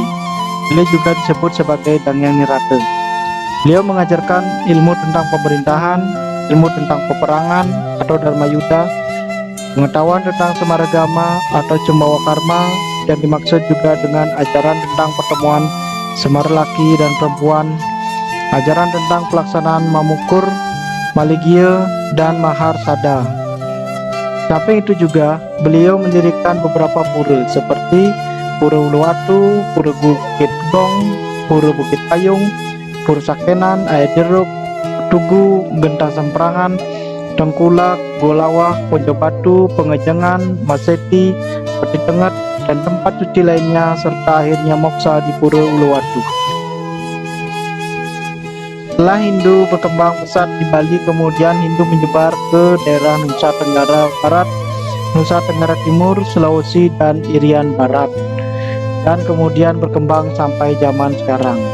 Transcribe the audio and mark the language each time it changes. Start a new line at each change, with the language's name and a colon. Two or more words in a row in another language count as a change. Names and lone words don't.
Indonesian: Beliau juga disebut sebagai Dangyang Nirate. Beliau mengajarkan ilmu tentang pemerintahan, ilmu tentang peperangan atau Dharma Yuda, pengetahuan tentang Semaragama atau Cembawa Karma, yang dimaksud juga dengan ajaran tentang pertemuan semar laki dan perempuan, ajaran tentang pelaksanaan Mamukur, Maligya, dan Mahar Sada. Samping itu juga beliau mendirikan beberapa pura seperti Pura Uluwatu, Pura Bukit Gong, Pura Bukit Payung, Pura Sakenan, Air Jeruk, Tugu, Gentah Semperangan, Tengkulak, Golawah, Pojobatu, Pengejengan, Maseti, Peti Tengat, dan tempat suci lainnya, serta akhirnya moksa di Pura Uluwatu. Setelah Hindu berkembang pesat di Bali, kemudian Hindu menyebar ke daerah Nusa Tenggara Barat, Nusa Tenggara Timur, Sulawesi, dan Irian Barat, dan kemudian berkembang sampai zaman sekarang.